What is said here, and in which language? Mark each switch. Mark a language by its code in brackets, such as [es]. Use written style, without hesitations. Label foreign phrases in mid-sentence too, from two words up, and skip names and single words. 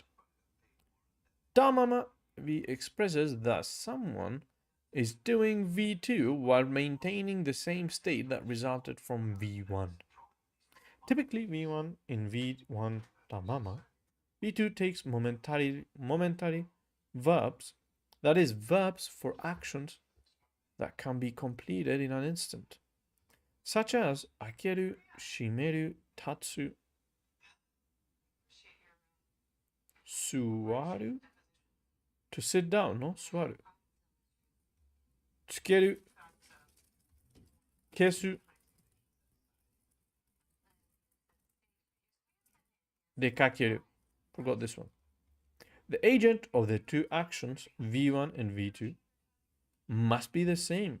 [ja] Ta mama [en] V expresses that someone is doing V2 while maintaining the same state that resulted from V1. Typically V1 in V1 [ja] ta mama, [en] V2 takes momentary verbs, that is, verbs for actions that can be completed in an instant, such as [ja] akeru, shimeru, tatsu, suwaru, [en] to sit down, no? Suwaru. [ja] Tsukeru, kesu, dekakeru. [en] Forgot this one. The agent of the two actions, V1 and V2, must be the same.